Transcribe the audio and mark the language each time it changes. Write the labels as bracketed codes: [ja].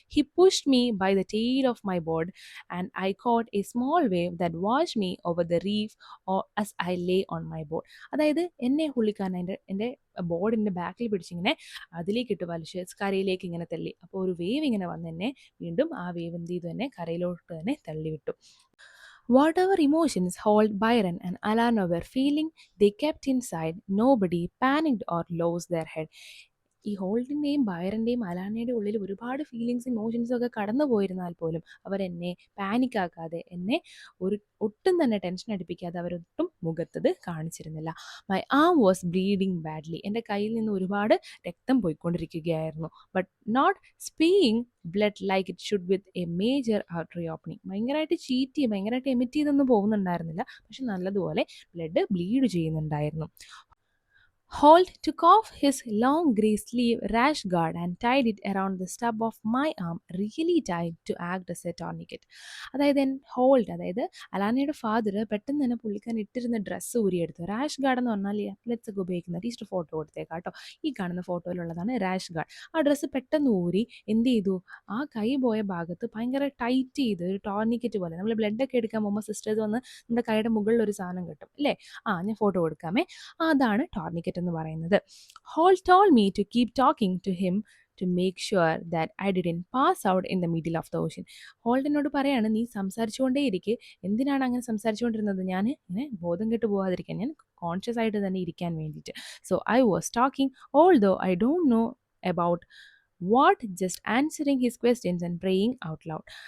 [en] He pushed me by the tail of my board and I caught a small wave that washed me over the reef as I lay on my board. [ml] അതായത് എന്നെ പുള്ളിക്കാരൻ എൻ്റെ ബോർഡിൻ്റെ ബാക്കിൽ പിടിച്ചിങ്ങനെ അതിലേക്ക് ഇട്ട് വലിച്ച് കരയിലേക്ക് ഇങ്ങനെ തള്ളി. അപ്പോൾ ഒരു വേവ് ഇങ്ങനെ വന്ന് എന്നെ വീണ്ടും ആ വേവ് എന്ത് ചെയ്തു, എന്നെ കരയിലോട്ട് തന്നെ തള്ളിവിട്ടു. [en] Whatever emotions Holt, Byron, and Alana were feeling, they kept inside. Nobody panicked or lost their head. [ml] ഈ ഹോൾഡിൻ്റെയും ബയറിൻ്റെയും അലാനയുടെയും ഉള്ളിൽ ഒരുപാട് ഫീലിങ്സ് ഇമോഷൻസും ഒക്കെ കടന്നു പോയിരുന്നാൽ പോലും അവരെന്നെ പാനിക്കാക്കാതെ, എന്നെ ഒട്ടും തന്നെ tension അടിപ്പിക്കാതെ അവരൊട്ടും മുഖത്തത് കാണിച്ചിരുന്നില്ല. [en] My arm was bleeding badly. [ml] എൻ്റെ കയ്യിൽ നിന്ന് ഒരുപാട് രക്തം പോയിക്കൊണ്ടിരിക്കുകയായിരുന്നു. [en] But not spewing blood like it should with a major artery opening. [ml] ഭയങ്കരമായിട്ട് എമിറ്റ് ചെയ്തൊന്നും പോകുന്നുണ്ടായിരുന്നില്ല, പക്ഷെ നല്ലതുപോലെ ബ്ലഡ് ബ്ലീഡ് ചെയ്യുന്നുണ്ടായിരുന്നു. [en] Holt took off his long grey sleeve rash guard and tied it around the stub of my arm, really tight to act as a tourniquet. [ml] അതായത് അതായത് അലാനയുടെ father പെട്ടെന്ന് തന്നെ പുള്ളിക്കാൻ ഇട്ടിരുന്ന dress ഊരിയെടുത്തു. Rash guard എന്ന് പറഞ്ഞാൽ athletes ഒക്കെ ഉപയോഗിക്കുന്ന, ടീച്ചർ ഫോട്ടോ കൊടുത്തേക്കാം കേട്ടോ, ഈ കാണുന്ന ഫോട്ടോയിലുള്ളതാണ് റാഷ് ഗാർഡ്. ആ ഡ്രസ്സ് പെട്ടെന്ന് ഊരി എന്ത് ചെയ്തു, ആ കൈ പോയ ഭാഗത്ത് ഭയങ്കര ടൈറ്റ് ചെയ്ത് ഒരു ടോർണിക്കറ്റ് പോലെ, നമ്മൾ ബ്ലഡ് ഒക്കെ എടുക്കാൻ പോകുമ്പോൾ സിസ്റ്റേഴ്സ് വന്ന് നമ്മുടെ കൈയുടെ മുകളിൽ ഒരു സാധനം കിട്ടും അല്ലേ, ഞാൻ ഫോട്ടോ കൊടുക്കാമേ, അതാണ് ടോർണിക്കറ്റ് എന്ന് പറയുന്നത്. [en] Holt told me to keep talking to him to make sure that I didn't pass out in the middle of the ocean. [ml] ഹോൾഡിനോട് പറയാണ്, നീ സംസാരിച്ചുകൊണ്ടേയിരിക്കെ. എന്തിനാണ് അങ്ങനെ സംസാരിച്ചുകൊണ്ടിരുന്നത്, ഞാൻ ഇങ്ങനെ ബോധം കെട്ട് പോകാതിരിക്കാൻ, ഞാൻ കോൺഷ്യസ് ആയിട്ട് തന്നെ ഇരിക്കാൻ വേണ്ടിയിട്ട്. [en] So I was talking although I don't know about what, just answering his questions and praying out loud.